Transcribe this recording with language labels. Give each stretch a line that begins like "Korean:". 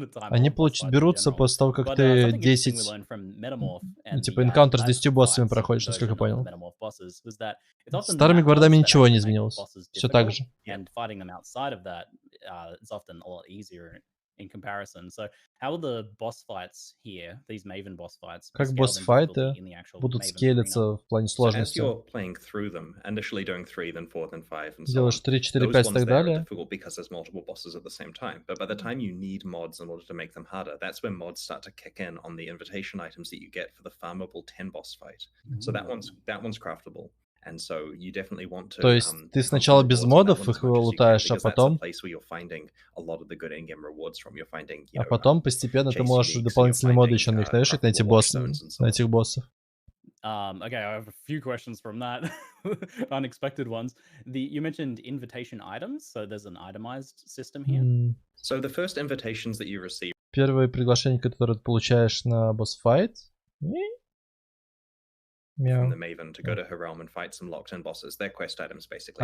Russian: Они берутся после того, как ты 10... Ну, типа, энкаунтер с 10 боссами проходишь, насколько я понял. С старыми гвардами ничего не изменилось. Все так же.
English: Fighting them outside of that is often a lot easier in comparison. So how will the boss fights here, these Maven boss fights,
Russian: как босс-файты будут скейлиться в плане сложности? Делаешь 3, 4, 5 и так далее.
English: Because there's multiple bosses at the same time. But by the time you need mods in order to make them harder, that's when mods start to kick in on the invitation items that you get for the farmable 10 boss fight. So that one's craftable. And so you definitely want to,
Russian: то есть ты сначала без модов их лутаешь, а потом постепенно ты можешь дополнительные моды еще на них навешать, на этих боссов.
English: Okay, I have a few questions from that. Unexpected ones. You mentioned invitation items, so there's an itemized system here. So the first invitations that you receive.
Russian: Первые приглашения, которые ты получаешь на босс-файт.
English: From the Maven to go to her realm and fight some locked-in bosses. They're quest items, basically.